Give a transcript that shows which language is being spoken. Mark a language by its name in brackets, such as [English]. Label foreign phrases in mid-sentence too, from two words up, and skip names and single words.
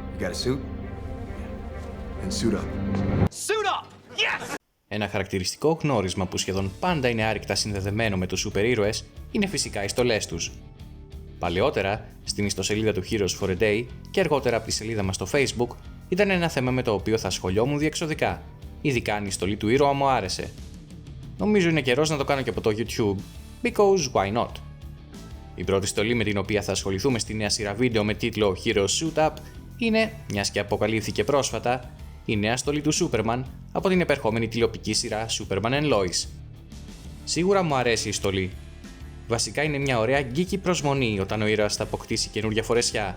[English] got a suit? And suit up. Suit up! Yes! [Greek] Ένα χαρακτηριστικό γνώρισμα που σχεδόν πάντα είναι άρρηκτα συνδεδεμένο με τους σούπερ ήρωες είναι φυσικά οι στολές τους. Παλαιότερα, στην ιστοσελίδα του Heroes for a Day και αργότερα από τη σελίδα μας στο Facebook, ήταν ένα θέμα με το οποίο θα ασχολιόμουν διεξοδικά, ειδικά αν η στολή του ήρωα μου άρεσε. Νομίζω είναι καιρός να το κάνω και από το YouTube, [English] because why not? [Greek] Η πρώτη στολή με την οποία θα ασχοληθούμε στη νέα σειρά βίντεο με τίτλο Heroes Suit Up είναι, μιας και αποκαλύφθηκε πρόσφατα, η νέα στολή του Superman από την επερχόμενη τηλεοπτική σειρά Superman and Lois. Σίγουρα μου αρέσει η στολή. Βασικά είναι μια ωραία γκίκη προσμονή όταν ο ήρωας θα αποκτήσει καινούργια φορεσιά.